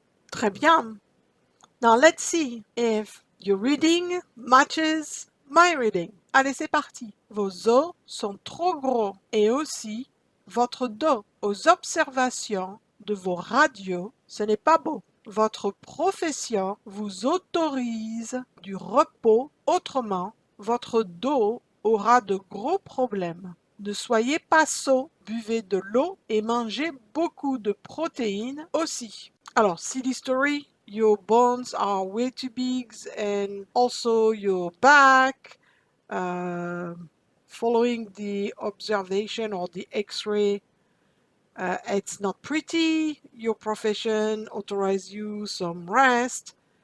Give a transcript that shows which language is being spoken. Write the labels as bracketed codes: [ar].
[fr] Très bien. [en] Now let's see if your reading matches my reading. [fr] Allez, c'est parti. Vos os sont trop gros et aussi votre dos. Aux observations de vos radios, ce n'est pas beau. votre profession vous autorise du repos, autrement, votre dos aura de gros problèmes. Ne soyez pas sot, buvez de l'eau et mangez beaucoup de protéines aussi. [en] Alors, silly story, your bones are way too big and also your back. Following the observation or the x-ray, it's not pretty. Your profession authorizes you some rest.